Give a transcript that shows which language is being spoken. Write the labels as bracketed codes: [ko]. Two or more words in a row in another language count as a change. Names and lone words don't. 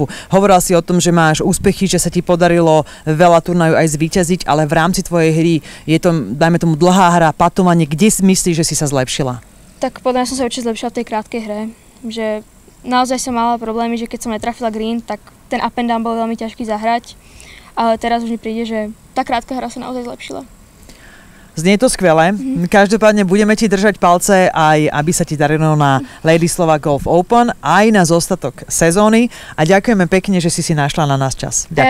[sk] Hovorila si o tom, že máš úspechy, že sa ti podarilo veľa turnajov aj zvíťaziť, ale v rámci tvojej hry je to, dajme tomu, dlhá hra, patovanie. Kde si myslíš, že si sa zlepšila? Tak podľa mňa som sa určite zlepšila v tej krátkej hre, že naozaj som mala problémy, že keď som netrafila green, tak ten [en] up and down [sk] bol veľmi ťažký zahrať, ale teraz už mi príde, že tá krátka hra sa naozaj zlepšila. Znie to skvelé. Každopádne budeme ti držať palce aj, aby sa ti darilo na Lady Slovak Golf Open, aj na zostatok sezóny a ďakujeme pekne, že si našla na nás čas.